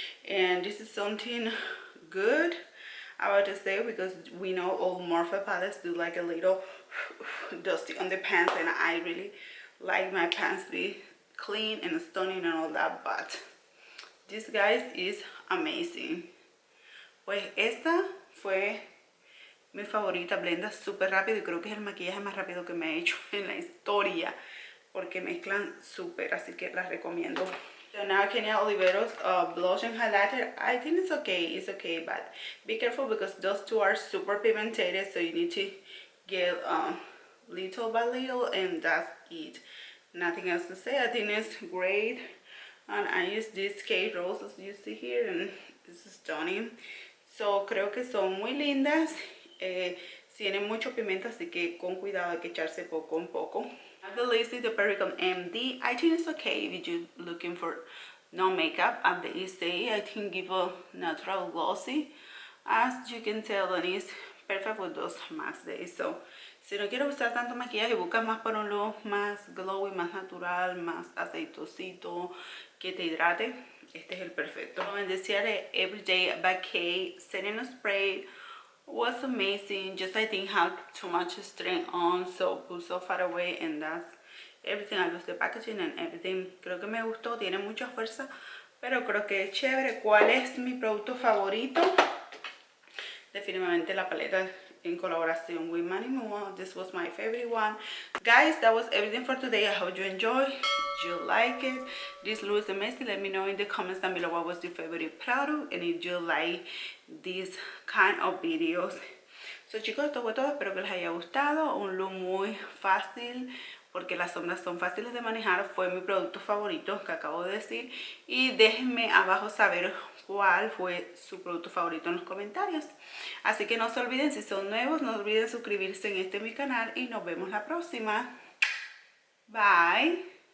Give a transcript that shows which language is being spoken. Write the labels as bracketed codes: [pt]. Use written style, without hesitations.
[en] And this is something good about to say, because we know all Morphe palettes do like a little dusty on the pants, and I really like my pants be clean and stunning and all that, but this, guys, is amazing. [es] Pues esta fue mi favorita. Blenda súper rápido y creo que es el maquillaje más rápido que me he hecho en la historia, porque mezclan súper, así que las recomiendo. [en] So now Kenia Ontiveros blush and highlighter. I think it's okay, but be careful because those two are super pigmented, so you need to get little by little, and that's it. Nothing else to say. I think it's great, and I use this K Rose as you see here, and this is stunning. [es] So creo que son muy lindas. Tienen mucho pigmento, así que con cuidado, hay que echarse poco en poco. [en] The list is the Perricone MD. I think it's okay if you're looking for no makeup. And they say I think give a natural glossy, as you can tell, and it's perfect with those mask days. [es] So si no quiero usar tanto maquillaje, busca más para un look más glowy, más natural, más aceitosito, que te hidrate, este es el perfecto. [en] And the Ciaté Everyday Vacay Setting Spray was amazing. Just I think had too much strength on, so put so far away, and that's everything. I love the packaging and everything. [es] Creo que me gustó, tiene mucha fuerza, pero creo que es chévere. ¿Cuál es mi producto favorito? Definitivamente la paleta [en] in collaboration with [es] Manny. [en] This was my favorite one. Guys, that was everything for today. I hope you enjoyed, you like it. This look is amazing. Let me know in the comments down below what was your favorite product, and if you like these kind of videos. [es] So chicos, esto fue todo. Espero que les haya gustado. Un look muy fácil, porque las sombras son fáciles de manejar. Fue mi producto favorito que acabo de decir. Y déjenme abajo saber cuál fue su producto favorito en los comentarios. Así que no se olviden, si son nuevos, no olviden suscribirse en mi canal, y nos vemos la próxima. Bye.